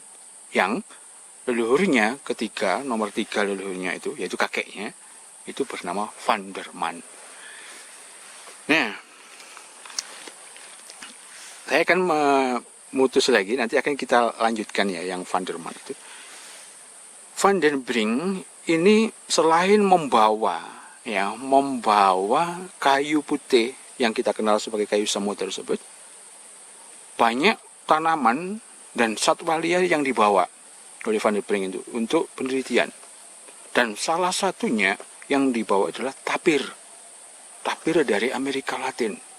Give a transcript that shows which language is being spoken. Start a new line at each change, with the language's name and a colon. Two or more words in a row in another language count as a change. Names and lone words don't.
Indonesian: Yang leluhurnya nomor tiga leluhurnya itu, yaitu kakeknya, itu bernama Van der Man. Nah, saya akan memutus lagi, nanti akan kita lanjutkan ya yang Van der Man itu. Van den Brink ini selain membawa kayu putih yang kita kenal sebagai kayu semut tersebut, banyak tanaman dan satwa liar yang dibawa oleh Van den Brink itu untuk penelitian. Dan salah satunya yang dibawa adalah tapir dari Amerika Latin.